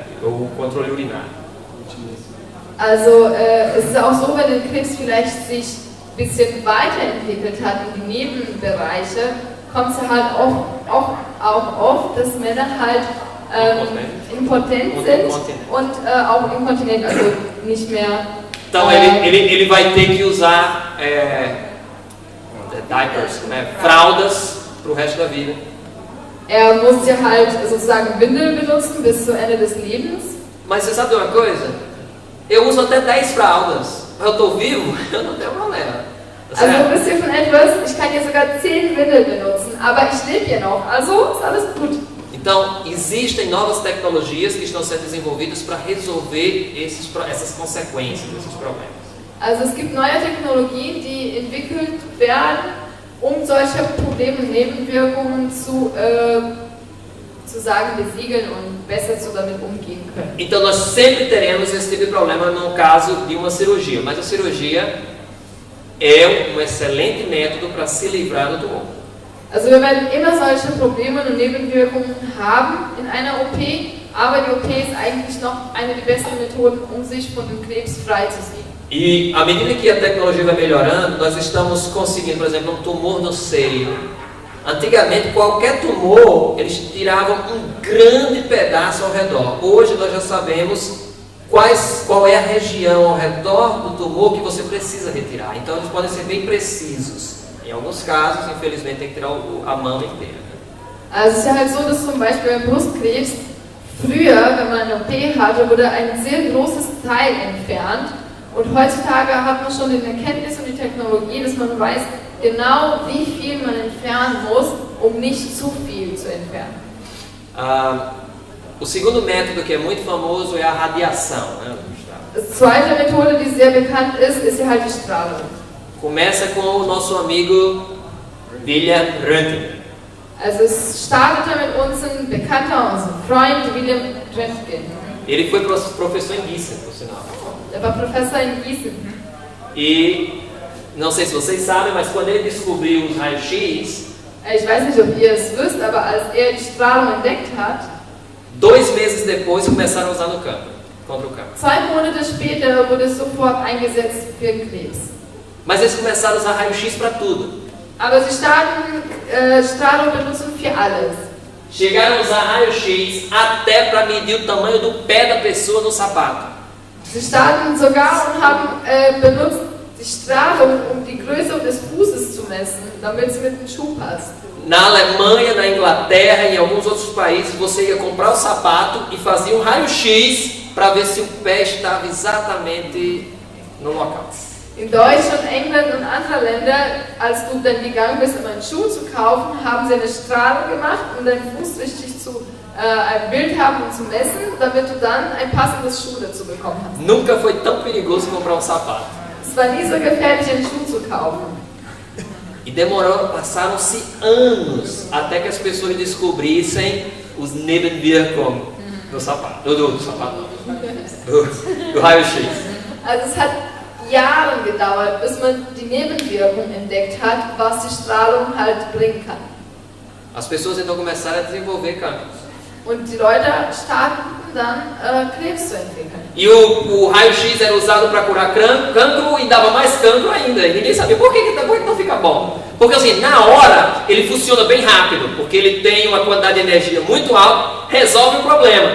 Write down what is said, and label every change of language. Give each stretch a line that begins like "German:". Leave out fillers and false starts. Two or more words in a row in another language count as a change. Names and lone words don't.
Portuguese: Ou o controle urinário.
German: Also es ist auch so, wenn der Krebs vielleicht sich ein bisschen weiterentwickelt hat in die Nebenbereiche, kommt es halt auch oft, dass Männer halt impotent sind und auch inkontinent, also nicht mehr.
Portuguese: Então ele vai ter que usar diapers, né? Fraldas para o resto da vida.
German: Muss ja halt sozusagen Windel benutzen bis zum Ende des Lebens.
Portuguese: Mas você sabe uma coisa? Eu uso até 10 fraldas. Eu estou vivo, eu não tenho problema.
German: Also wisst ihr von etwas? Ich kann hier sogar 10 Windel benutzen, aber ich lebe hier noch, also ist alles gut.
Portuguese: Então, existem novas tecnologias que estão sendo desenvolvidas para resolver essas consequências, esses problemas.
German: Also es gibt neue Technologien, die entwickelt werden, solche Probleme und Nebenwirkungen zu besiegeln und besser damit umgehen können.
Portuguese: Então nós sempre teremos esse tipo de problema no caso de uma cirurgia, mas a cirurgia é um excelente método para se livrar do tumor.
German: Also wir werden immer solche Probleme und Nebenwirkungen haben in einer OP, aber die OP ist eigentlich noch eine der besten Methoden, sich von dem Krebs frei zu sehen.
Portuguese: E à medida que a tecnologia vai melhorando, nós estamos conseguindo, por exemplo, um tumor no seio. Antigamente, qualquer tumor, eles tiravam um grande pedaço ao redor. Hoje nós já sabemos qual é a região ao redor do tumor que você precisa retirar. Então eles podem ser bem precisos. Em alguns casos, infelizmente, tem que tirar a mama inteira.
German: Also es ist ja halt so, dass zum Beispiel beim Brustkrebs früher, wenn man eine OP hatte, wurde ein sehr großes Teil entfernt. Und heutzutage hat man schon die Erkenntnis und die Technologie, dass man weiß genau, wie viel man entfernen muss, um nicht zu viel zu entfernen.
Portuguese: O segundo método que é muito famoso é a radiação, né?
German: Die zweite Methode, die sehr bekannt ist ja halt die Strahlung.
Portuguese: Começa com o nosso amigo William Röntgen.
German: Also es startete mit unserem Bekannter, unserem Freund William Röntgen.
Portuguese: Ele foi professor em Gießen, por sinal.
German: Er war Professor in Gießen.
Portuguese: E não sei se vocês sabem, mas quando ele descobriu os raios-x,
German: ich weiß nicht, ob ihr es wisst, aber als die Strahlung entdeckt hat,
Portuguese: 2 meses depois começaram a usar no campo, contra o câncer.
German: 2 Monate später wurde es sofort eingesetzt für den Krebs.
Portuguese: Mas eles começaram a usar raio-x para tudo.
German: Aber sie starten Strahlung benutzen für alles.
Portuguese: Chegaram a usar raio-x até para medir o tamanho do pé da pessoa no sapato.
German: Sie starten sogar und haben benutzt die Strahlung, um die Größe des Fußes zu messen, damit es mit dem Schuh passt.
Portuguese: Na Alemanha, na Inglaterra e em alguns outros países, você ia comprar o sapato e fazia um raio-x para ver se o pé estava exatamente no local.
German: In Deutschland, England und anderen Ländern, als du dann gegangen bist, um einen Schuh zu kaufen, haben sie eine Strahlung gemacht, um deinen Fuß richtig ein Bild haben und zu messen, damit du dann ein passendes Schuh dazu bekommen hast.
Portuguese: Nunca foi tão perigoso comprar um sapato.
German: Es war nie so gefährlich, einen Schuh zu kaufen.
Portuguese: E passaram-se anos até que as pessoas descobrissem os Nebenwirkungen do sapato, do raio-x.
German: Also es hat Jahre gedauert, bis man die Nebenwirkungen entdeckt hat, was die Strahlung halt bringen kann.
Portuguese: As pessoas então começaram a desenvolver cancros.
German: Und die Leute starteten dann Krebs zu entwickeln.
Portuguese: E o raio-x era usado para curar cancro e dava mais cancro ainda. E ninguém sabia por que não fica bom. Porque assim, na hora ele funciona bem rápido, porque ele tem uma quantidade de energia muito alta, resolve o problema.